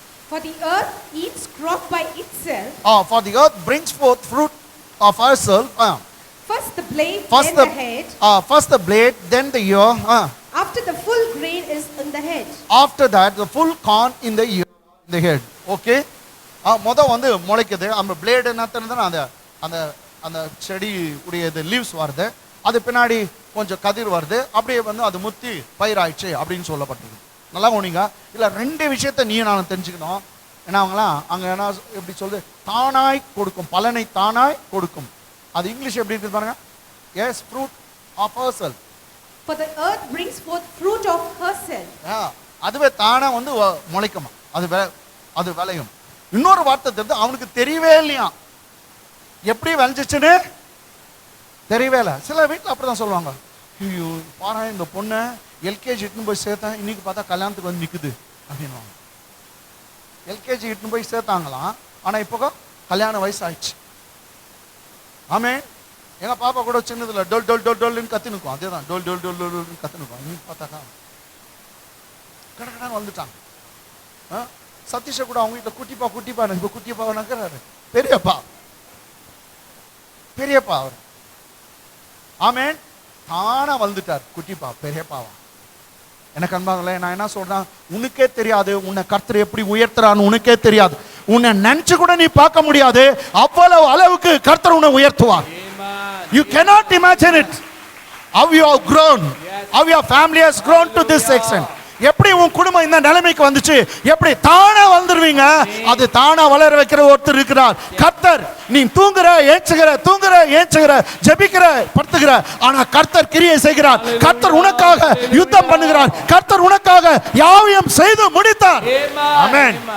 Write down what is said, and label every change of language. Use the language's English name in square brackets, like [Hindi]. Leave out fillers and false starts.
[English] For the earth eats crop by itself. For the earth brings forth fruit of herself. First the blade, then the head. First the blade, then the ear. After the full grain is in the head. After that the full corn in the ear, in the head. [Tamil] Okay. முத வந்து முளைக்குது. அந்த blade என்னத்துனா அந்த அந்த அந்த செடி உடைய leaves வருது, அது பின்னாடி கொஞ்சம் கதிர் வருது, அப்படியே வந்து அது முத்தி பயிராயிடுச்சு அப்படின்னு சொல்லப்பட்டது. நல்லா கவனிங்க. இல்லை, ரெண்டு விஷயத்தை நீ நான் தெரிஞ்சுக்கணும். ஏன்னா அவங்களாம் அங்கே என்ன எப்படி சொல்லுது? தானாய் கொடுக்கும், பலனை தானாய் கொடுக்கும். அது இங்கிலீஷ் எப்படி இருக்குது பாருங்க. [English] Yes, fruit of herself. For the earth brings forth fruit of herself. [Tamil] அதுவே தானா வந்து முளைக்குமா, அது விளையும். இன்னொரு வார்த்தை தெரிஞ்சு அவனுக்கு தெரியவே இல்லையா எப்படி விளைஞ்சிச்சுன்னு தெரியவே இல்லை. சில வீட்டில் அப்படிதான் சொல்லுவாங்க, ஐயோ பாரு இந்த பொண்ணை எல்கேஜி இட்டுன்னு போய் சேர்த்தேன், இன்னைக்கு பார்த்தா கல்யாணத்துக்கு வந்து நிற்குது அப்படின்வாங்க. எல்கேஜி இட்டுன்னு போய் சேர்த்தாங்களாம், ஆனால் இப்போ கல்யாண வயசு ஆயிடுச்சு. ஆமே, எங்க பாப்பா கூட சின்னதுல டோல் டோல் டோல் டோல்னு கத்தி நிற்கும். அதே தான், டோல் டோல் டோல் டோல்னு கத்தி நிற்கும். இன்னைக்கு பார்த்தாக்கா கடற்கடான்னு வந்துட்டாங்க. சதீஷை கூட அவங்க வீட்டில் குட்டிப்பா குட்டிப்பா, இப்போ குட்டிப்பா நக்கிறாரு, பெரியப்பா பெரியப்பா அவர். ஆமேன், தானா வந்துட்டார் குட்டிப்பா பெரியப்பாவா. எனக்கு அன்பாங்களே, நான் என்ன சொல்றேன், உனக்கே தெரியாது உன்னை கர்த்தர் எப்படி உயர்த்துறான்னு, உனக்கே தெரியாது. உன்னை நினைச்சு கூட நீ பார்க்க முடியாது, அவ்வளவு அளவுக்கு கர்த்தர் உன்னை உயர்த்துவார். [English] You cannot imagine it. How you have grown, how your family has grown to this extent. [Tamil] எப்படி உன் குடும்பம் இந்த நிலைமைக்கு வந்துச்சு, எப்படி தானா வந்துருவீங்க. அது தானா வளர வைக்கிற ஒருத்தர் இருக்கிறார், கர்த்தர். நீ தூங்குற ஏச்சுகிற, தூங்குற ஏச்சுகிற, ஜெபிக்கிற படுத்துகிற, ஆனா கர்த்தர் கிரியை செய்கிறார். கர்த்தர் உனக்காக யுத்தம் பண்ணுகிறார். கர்த்தர் உனக்காக யாவையும் செய்து முடித்தார். ஆமென்.